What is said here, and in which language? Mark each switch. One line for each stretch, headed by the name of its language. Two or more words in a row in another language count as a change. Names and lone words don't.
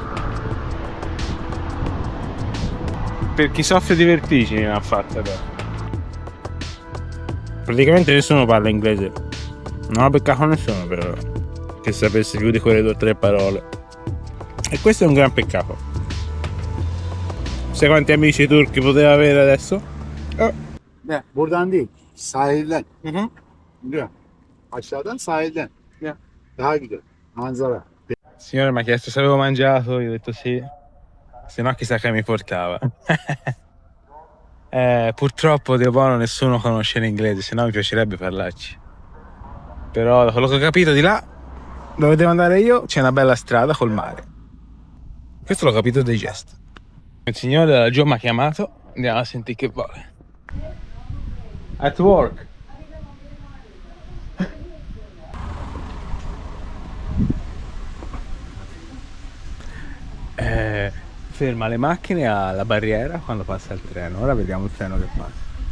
Italian: Per chi soffre di vertigini l'ha fatta, però. Praticamente nessuno parla inglese. Non ho beccato nessuno però che sapesse più di quelle 2 o 3 parole. E questo è un gran peccato. Sai quanti amici turchi poteva avere adesso?
Turkish: Ne? Buradan değil. Sahilden. Mhm. Biliyor musun? Aşağıdan sahilden. Ne? Daha güzel. Manzara.
Italian: Il signore mi ha chiesto se avevo mangiato, io ho detto sì. Se no chissà che mi portava. Purtroppo Dio buono nessuno conosce l'inglese, se no mi piacerebbe parlarci. Però da quello che ho capito di là, dove devo andare io, c'è una bella strada col mare. Questo l'ho capito dai gesti. Il signore da laggiù mi ha chiamato, andiamo a sentire che vuole.
English: At work.
Italian: Ferma le macchine alla barriera quando passa il treno. Ora vediamo il treno che passa.